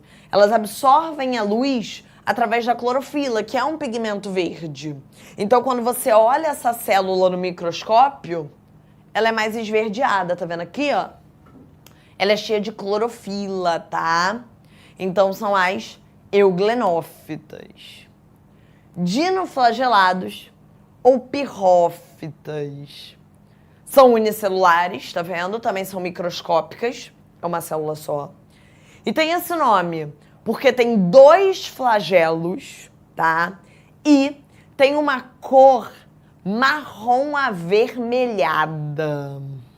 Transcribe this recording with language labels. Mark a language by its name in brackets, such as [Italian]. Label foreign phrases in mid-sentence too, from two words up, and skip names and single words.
[Portuguese] Elas absorvem a luz através da clorofila, que é um pigmento verde. Então, quando você olha essa célula no microscópio, ela é mais esverdeada, tá vendo aqui, ó? Ela é cheia de clorofila, tá? Então, são as euglenófitas. Dinoflagelados ou pirrófitas. São unicelulares, tá vendo? Também são microscópicas, é uma célula só. E tem esse nome porque tem 2 flagelos, tá? E tem uma cor marrom avermelhada.